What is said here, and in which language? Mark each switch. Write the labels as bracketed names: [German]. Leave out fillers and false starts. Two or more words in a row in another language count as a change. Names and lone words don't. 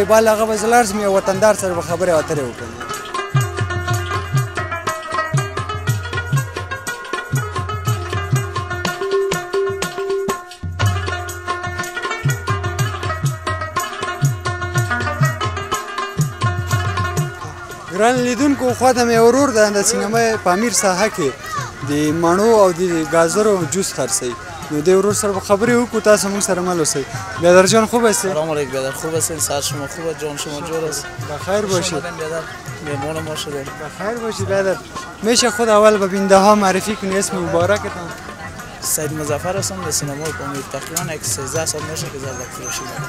[Pashto] بال هغه به زه لاړ شم یو وطندار سره به خبرې اترې وکړم. ګران لیدونکو خواته مې ورور د سینمای پامیر ساحه کې د مڼو او د ګازرو جوس خرڅوي. نو د ورور سره خبرې وکړو. تاسو موږ سره مل اوسئ. [Persian] بیادر جان خوب هستی؟ سلام علیکم بیادر خوب هستین؟ سر شما خوبه؟ جان شما جور است؟ بخیر باشید. بیادر مهمان ما شدین. بخیر باشید بیادر. میشه خود اول به بیننده ها معرفی کنی اسم مبارکتان؟ سید مظفر هستم در سینمای پامیر. تقریبا 13 سال میشه که زردک فروشی میکنم.